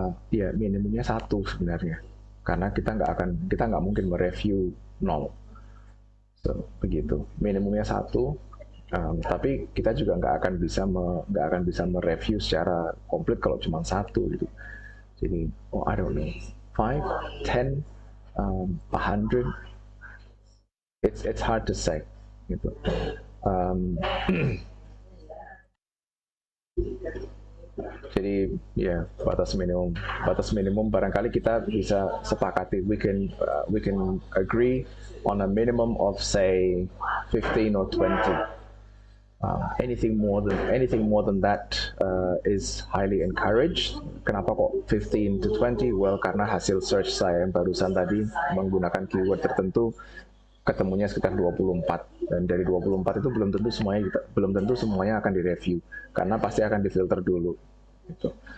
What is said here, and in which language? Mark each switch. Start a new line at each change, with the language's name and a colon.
Indonesian: Ya, minimumnya 1 sebenarnya, karena kita nggak mungkin mereview 0. So, begitu, minimumnya 1. Tapi kita juga nggak akan bisa mereview secara komplit kalau cuma 1 gitu.
English: Jadi, I don't know, 5, 10, 100, it's hard to say gitu.
Indonesian: Jadi ya, batas minimum barangkali kita bisa sepakati,
English: we can agree on a minimum of say 15 or 20. Anything more than that is highly encouraged.
Indonesian: Kenapa kok 15 to 20? Well, karena hasil search saya yang barusan tadi menggunakan keyword tertentu, ketemunya sekitar 24, dan dari 24 itu belum tentu semuanya akan direview, karena pasti akan difilter dulu gitu.